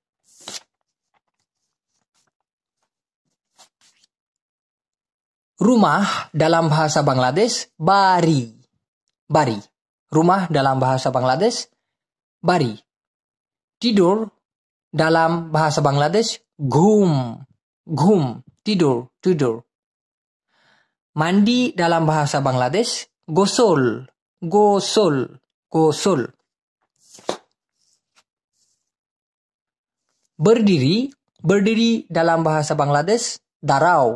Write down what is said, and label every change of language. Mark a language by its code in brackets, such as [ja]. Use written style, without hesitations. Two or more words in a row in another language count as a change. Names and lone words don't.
[id] Rumah dalam bahasa Bangladesh, bari. Bari. Rumah dalam bahasa Bangladesh, bari. Tidur dalam bahasa Bangladesh, ghum. Ghum. Tidur. Mandi dalam bahasa Bangladesh, gosol. Gosol. Berdiri dalam bahasa Bangladesh, darau.